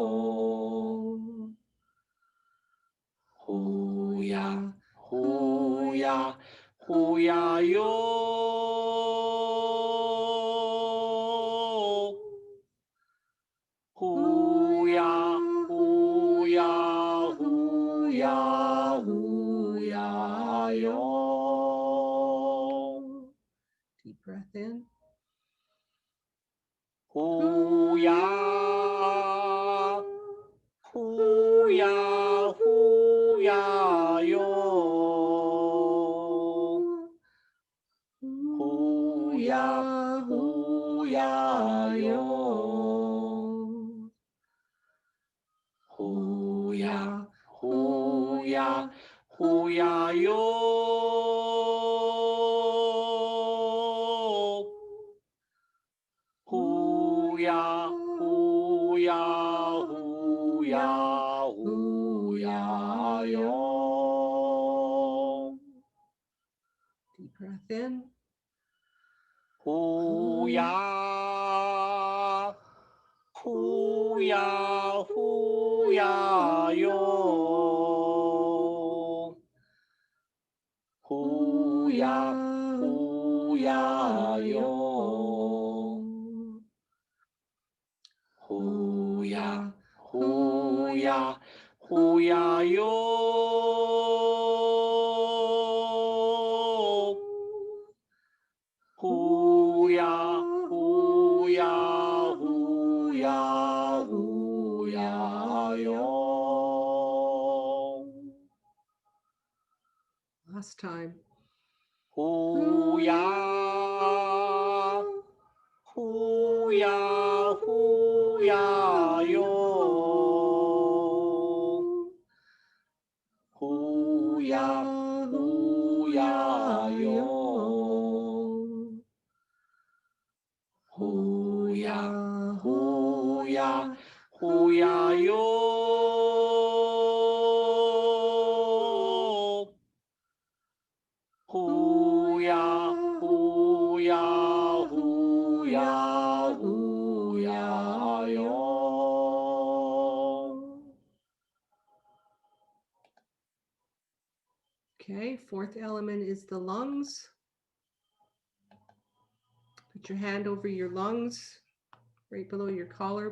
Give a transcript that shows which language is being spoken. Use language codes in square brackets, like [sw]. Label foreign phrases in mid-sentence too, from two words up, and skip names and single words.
[en] Hoo ya, hoo ya, hoo ya yo. Hoo ya, hoo ya, hoo ya, hoo ya yo. Deep breath in. Hoo ya, hoo ya, hoo ya yo. Hoo ya, hoo ya yo. Hoo ya, hoo ya, hoo ya yo. Hoo ya, hoo ya, hoo ya, hoo ya yo. Deep breath in. Hoo ya, hoo ya, hoo ya yo. Hoo ya, hoo ya yo. Hoo ya, hoo ya, hoo ya yo. Hoo ya, hoo ya, hoo ya, hoo ya yo. Last time. Hoo ya, hoo ya, hoo ya yo. Hoo ya, hoo ya yo. Hoo ya, hoo ya, hoo ya yo. Hoo ya, hoo ya, hoo ya, hoo ya yo. Okay, 4th element is the lungs. Put your hand over your lungs, right below your collarbone.